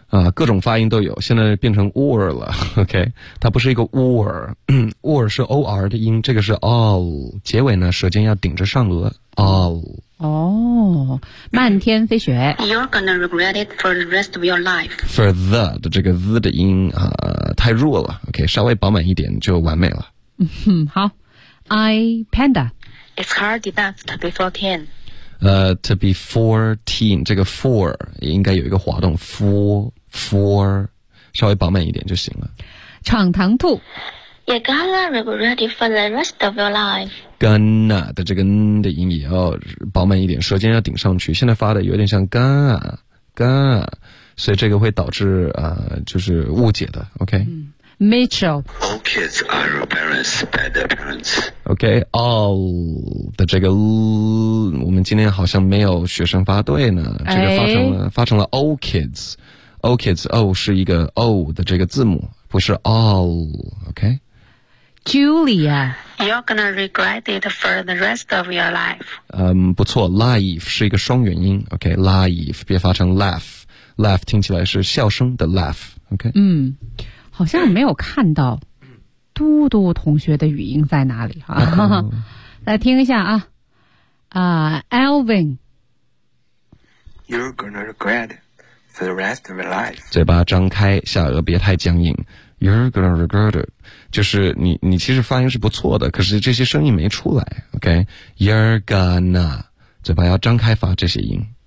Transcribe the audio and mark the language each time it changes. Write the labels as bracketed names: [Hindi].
[Chinese] 啊，各种发音都有，现在变成 or 了。OK， 它不是一个 or 是 or 的音，这个是嗷、哦，结尾呢舌尖要顶着上额，嗷、哦。哦，漫天飞雪。 [English] You're gonna regret it for the rest of your life. [Chinese] For the 的这个 the 的音啊、太弱了。 OK， 稍微饱满一点就完美了。好 I Panda [English] It's hard enough to be 14 [Chinese] To be 14 这个 4 应该有一个滑动 4 稍微饱满一点就行了闯堂兔 [English] You're gonna regret it for the rest of your life [Chinese] Gonna 的这个 n 的音也要饱满一点舌尖要顶上去现在发的有点像 gonna 所以这个会导致、就是误解的 OK、 [English] Mitchell. All kids are embarrassed by their parents. [Chinese] Okay, all 的这个 l， 我们今天好像没有学生发对呢。这个发成了 all kids. All kids, O 是一个 O 的这个字母，不是 all. Okay. [English] Julia, you're gonna regret it for the rest of your life. [Chinese] 不错 ，life 是一个双元音。Okay, life 别发成 laugh. Laugh 听起来是笑声的 laugh. Okay. 好像没有看到嘟嘟同学的语音在哪里哈、来听一下啊啊、Alvin [English] You're gonna regret for the rest of your life [Chinese] 嘴巴张开下颚别太僵硬 [English] You're gonna regret it [Chinese] 就是你其实发音是不错的可是这些声音没出来 OK You're gonna 嘴巴要张开发这些音